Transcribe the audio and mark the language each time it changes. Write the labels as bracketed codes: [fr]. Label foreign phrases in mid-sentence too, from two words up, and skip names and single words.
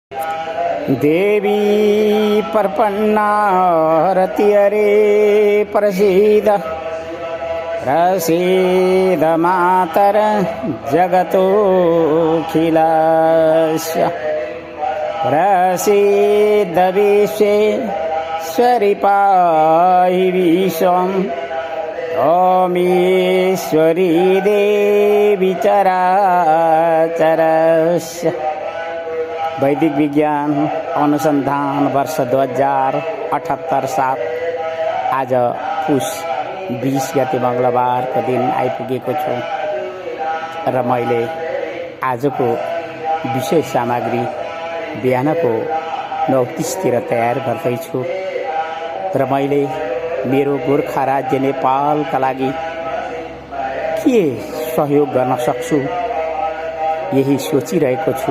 [sa] देवी प्रपन्नारति हरे प्रसीद मातर जगतोऽखिलस्य प्रसीद विश्वेश्वरि पाहि विश्वम् ओमीश्वरी देवी चराचरस्य। [ne] वैदिक विज्ञान अनुसन्धान वर्ष 2078 आज पुष 20 गते मंगलबारको दिन आइपुगेको छु र मैले आजको विषय सामग्री बिहानको 9:30 तयार गर्दैछु र मैले मेरो गोर्खा राज्य नेपालका लागि के सहयोग गर्न सक्छु यही सोचिरहेको छु।